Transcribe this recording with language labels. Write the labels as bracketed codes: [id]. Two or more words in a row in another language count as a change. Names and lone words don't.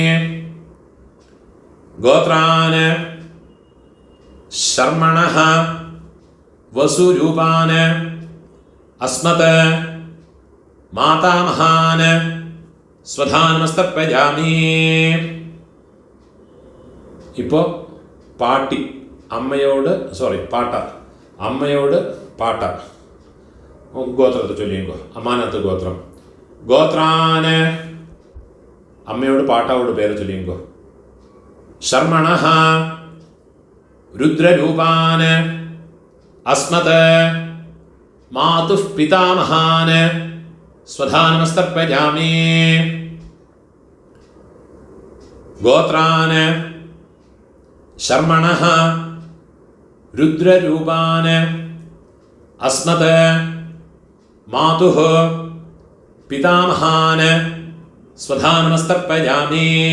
[sa] गोत्रान् शर्मणः वसुरूपान् अस्मत् मातामहान् स्वधा नमस्तर्पयामि। [ta] இப்போ பாட்டி அம்மையோடு பாட்டா அம்மையோடு பாட்டா கோத்திரத்தை சொல்லிங்கோ. அம்மாநாத்து கோத்திரம். கோத்ரான அம்மையோடு பாட்டாவோட பேரை சொல்லிங்கோ. [sa] शर्मणः रुद्ररूपान् अस्मत् मातुः पितामहान् स्वधा नमस्तर्पयामि। गोत्रान् शर्मणः रुद्ररूपान् अस्मत् मातुः पितामहान् स्वधा नमस्तर्पयामि।